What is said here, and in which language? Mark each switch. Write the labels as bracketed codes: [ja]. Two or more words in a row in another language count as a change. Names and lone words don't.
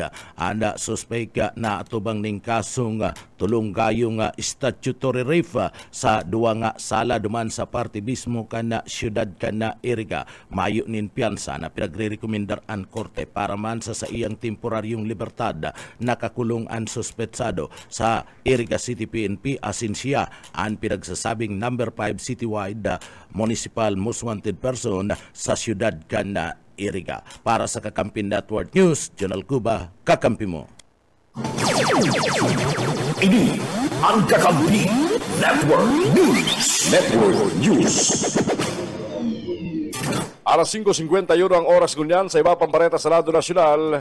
[bik] Anda suspect na atubang ning kasong tulong gayong [en] statutory rape [bik] sa duwa nga sala duman sa parte mismo kana siyudad kana Iriga. Mayo nin piyansa na pinagre-rekomendar ang korte para man sa iyang temporaryong libertad. Nakakulong ang suspetsado sa Iriga City PNP asin siya ang pinagsasabing [en] number 5 citywide municipal most wanted person [bik] sa siyudad kana Iriga. Para sa Kakampi Network News, Jonal Cuba, kakampi mo. Ini ang Kakampi Network News. Network News. Alas 5:51 ang oras ngunyan sa iba pang bareta sa lado nasyonal.